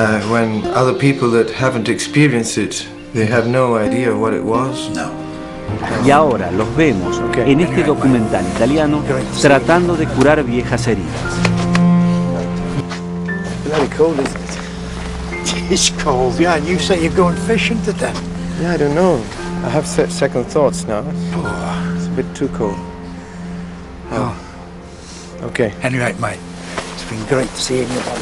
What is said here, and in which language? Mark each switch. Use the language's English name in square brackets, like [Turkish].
[English] When other people that haven't experienced it, they have no idea what it was. [Spanish] Y ahora los vemos en este documental italiano tratando de curar viejas heridas. [English] Bloody cold, isn't it? It's cold, yeah, and you say you're going fishing today. Yeah, I don't know. I have second thoughts now. It's a bit too cold. Oh. Okay. Anyway, mate, it's been great seeing you.